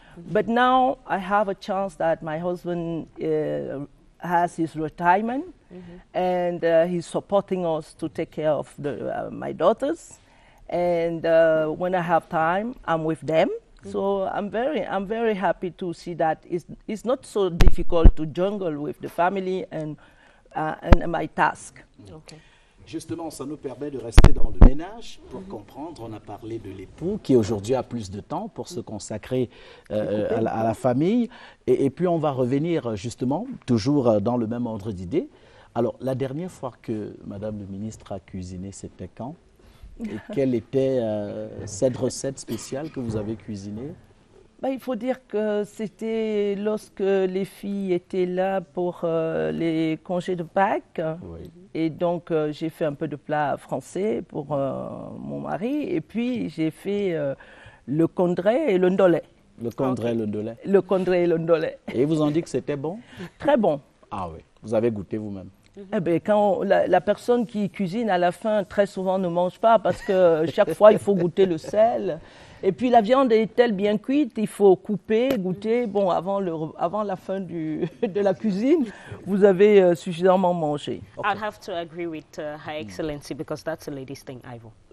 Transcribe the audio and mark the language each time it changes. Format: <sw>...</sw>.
<en>But now I have a chance that my husband has his retirement, and he's supporting us to take care of my daughters. And when I have time, I'm with them. So I'm very happy to see that it's not so difficult to jungle with the family and my task. Okay.</en> <fr>Justement, ça nous permet de rester dans le ménage pour comprendre. On a parlé de l'époux qui aujourd'hui a plus de temps pour se consacrer à la famille. Et puis on va revenir justement, toujours dans le même ordre d'idée. Alors, la dernière fois que Madame le ministre a cuisiné, c'était quand? Et quelle était cette recette spéciale que vous avez cuisinée? Il faut dire que c'était lorsque les filles étaient là pour les congés de Pâques. Oui. Et donc, j'ai fait un peu de plat français pour mon mari. Et puis, j'ai fait le condré et le ndolé. Le condré et le ndolé. Le condré et le ndolé. Et ils vous ont dit que c'était bon? Très bon. Ah oui, vous avez goûté vous-même? Eh bien, quand la personne qui cuisine à la fin, très souvent ne mange pas parce que chaque fois, il faut goûter le sel. Et puis la viande est-elle bien cuite? Il faut couper, goûter. Bon, avant la fin de la cuisine, vous avez suffisamment mangé.</fr> <en>Okay. I'd have to agree with Her Excellency because that's a lady's thing, Ivo.</en>